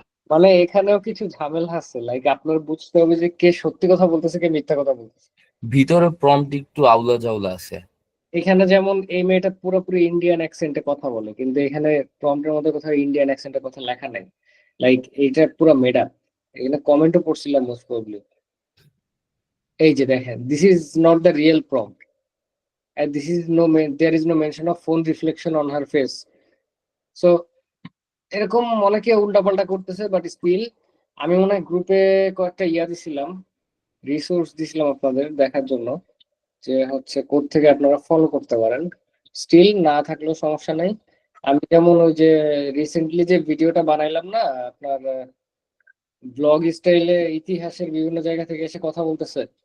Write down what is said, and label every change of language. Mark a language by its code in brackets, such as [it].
[bn] মানে এখানেও কিছু ঝামেলা আছে, লাইক আপনার বুঝতে হবে যে কে সত্যি কথা বলতেছে কে মিথ্যা কথা বলতেছে। ভিতরে প্রম্পট একটু আউলা জাউলা আছে। এখানে যেমন এই মেয়েটা পুরোপুরি ইন্ডিয়ান অ্যাকসেন্টে কথা বলে, কিন্তু এখানে প্রম্পটের মধ্যে কোথাও ইন্ডিয়ান অ্যাকসেন্টের কথা লেখা নাই। লাইক এটা পুরো মেড আপ। এখানে কমেন্টও পড়ছিলাম মোস্ট প্রবাবলি। এই যে দেখেন, [en] This is not the real prompt, and this is there is no mention of phone reflection on her face. [bn] So এরকম অনেকে উল্টাপাল্টা করতেছে, বাট স্টিল আমি মনে হয় গ্রুপে কয়েকটা দিছিলাম, রিসোর্স দিছিলাম আপনাদের দেখার জন্য, যে হচ্ছে কোথা থেকে আপনারা ফলো করতে পারেন। স্টিল না থাকলেও সমস্যা নাই। আমি যেমন ওই যে রিসেন্টলি যে ভিডিওটা বানাইলাম না আপনার, ব্লগ স্টাইলে ইতিহাসের বিভিন্ন জায়গা থেকে এসে কথা বলতেছে।